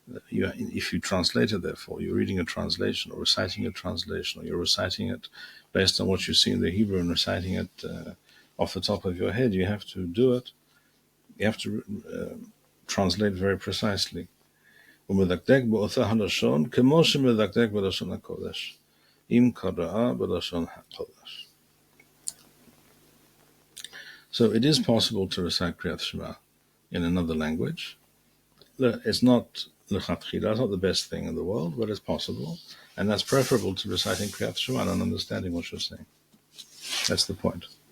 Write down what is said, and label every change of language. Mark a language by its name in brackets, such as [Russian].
[English] If you translate it, therefore, you're reading a translation or reciting a translation, or you're reciting it based on what you see in the Hebrew and reciting it off the top of your head, you have to do it. You have to translate very precisely. [Hebrew] ומדקדק באותה הלשון כמו שמדקדק בלשון הקודש, אם קראה בלשון הקודש. [English] So it is possible to recite Kriyat Shema in another language. It's not lechatchila, it's not the best thing in the world, but it's possible. And that's preferable to reciting Kriyat Shema and understanding what you're saying. That's the point.